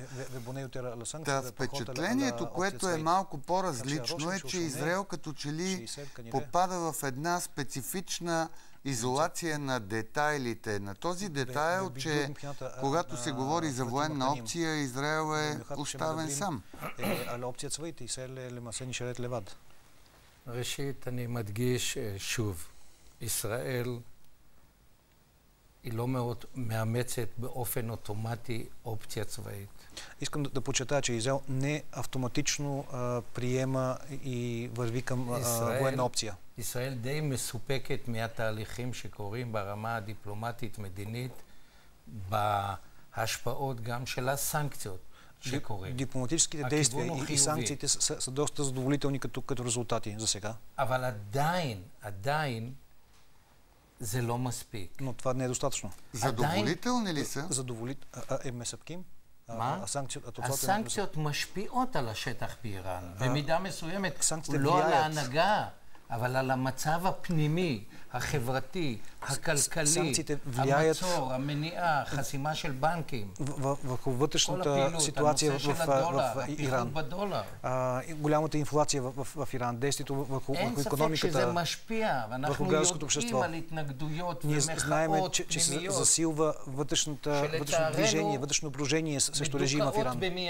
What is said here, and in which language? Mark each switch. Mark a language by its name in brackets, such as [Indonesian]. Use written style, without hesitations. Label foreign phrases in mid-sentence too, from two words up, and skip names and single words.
[Bulgarian] Та впечатлението, което е малко по-различно, е, че Израел като че ли попада в една специфична изолация на детайлите. На този детайл, че когато се говори за военна опция, Израел е оставен сам. [Hebrew] ראשית, אני מדגיש שוב, ישראל היא לא מאוד מאמצת באופן אוטומטי אופציה צבאית. [Bulgarian] Искам да подчертая, че Израел не автоматично приема и върви към военна опция. [Hebrew] ישראל די מסופקת מהתהליכים שקורים ברמה הדיפלומטית-מדינית בהשפעות גם של הסנקציות שקורים. [Bulgarian] Дипломатическите действия и санкциите са доста задоволителни като резултати за сега. [Hebrew] אבל עדיין זה לא מספיק. [Bulgarian] Но това не е достатъчно. Задоволителни ли са? [Hebrew] הם מספקים? הסנקציות משפיעות על השטח באיראן, במידה מסוימת, לא על ההנהגה, אבל על המצב הפנימי, החברתי, הכלכלי, המצור, המניעה, חסימה של בנקים. [Bulgarian] върху вътрешната ситуация в Иран. Голямата инфлация в Иран, действието върху икономиката, върху гражданското общество. Ние знаем, че се засилва вътрешно движение, вътрешно брожение срещу режима в Иран.